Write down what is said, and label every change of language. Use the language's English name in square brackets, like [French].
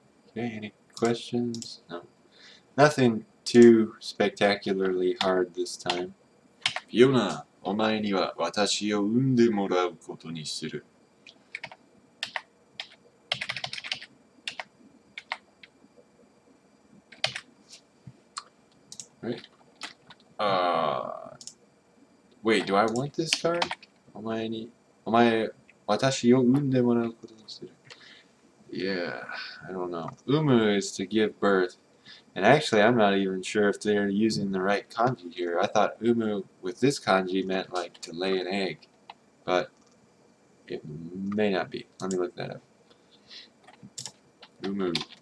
[English] Okay, any questions? No. Nothing too spectacularly hard this time. [Japanese] Fiona, お前には私を産んでもらうことにする. [English] Right? Wait, do I want this card? [Japanese] お前、私を産んでもらうことにする. [English] Yeah, I don't know. Umu is to give birth. And actually, I'm not even sure if they're using the right kanji here. I thought umu with this kanji meant like to lay an egg. But it may not be. Let me look that up. Umu.